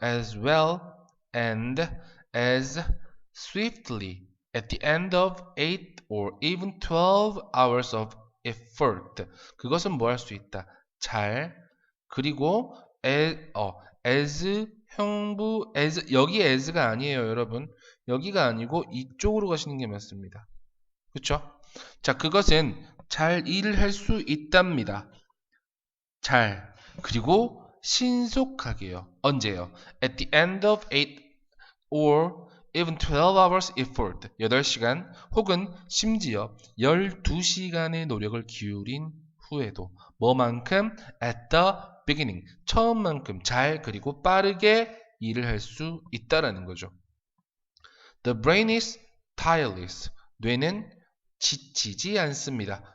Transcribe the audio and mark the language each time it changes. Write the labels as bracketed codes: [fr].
[en] As well and as swiftly at the end of 8 or even 12 hours of effort. [ko] 그것은 뭐 할 수 있다? 잘. 그리고 as 형부 as 여기 as가 아니에요, 여러분. 여기가 아니고 이쪽으로 가시는 게 맞습니다. 그렇죠? 자, 그것은 잘 일을 할 수 있답니다. 잘. 그리고 신속하게요. 언제요? [en] At the end of 8 or even 12 hours effort. [ko] 8시간 혹은 심지어 12시간의 노력을 기울인 후에도 뭐만큼? [en] At the beginning. [ko] 처음만큼 잘 그리고 빠르게 일을 할 수 있다라는 거죠. [en] The brain is tireless. [ko] 뇌는 지치지 않습니다.